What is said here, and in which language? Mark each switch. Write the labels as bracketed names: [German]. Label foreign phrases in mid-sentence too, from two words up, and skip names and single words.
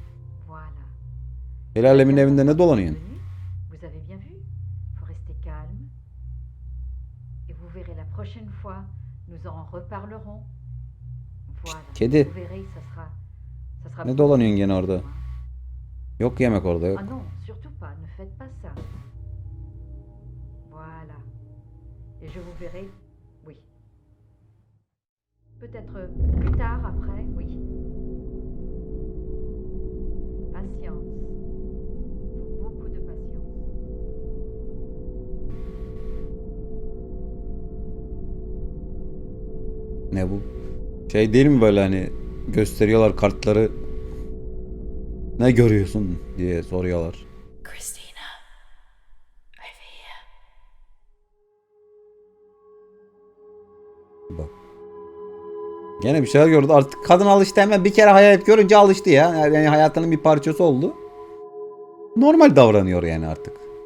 [Turkish] El alemin evinde ne dolanıyorsun? Kedi. Ne dolanıyorsun gene orada? Yok yemek orada yok. [French] Ah non, surtout pas. Ne faites pas ça. Voilà. Et je vous verrai. Oui. Peut-être plus tard, après. Oui. Patience. Faut beaucoup de patience. [Turkish] Ne bu? Şey değil mi böyle hani gösteriyorlar kartları. Ne görüyorsun diye soruyorlar. Kristina, [English] over here. [Turkish] Bak. Gene bir şeyler gördü. Artık kadın alıştı, hemen bir kere hayalet görünce alıştı ya. Yani hayatının bir parçası oldu. Normal davranıyor yani artık.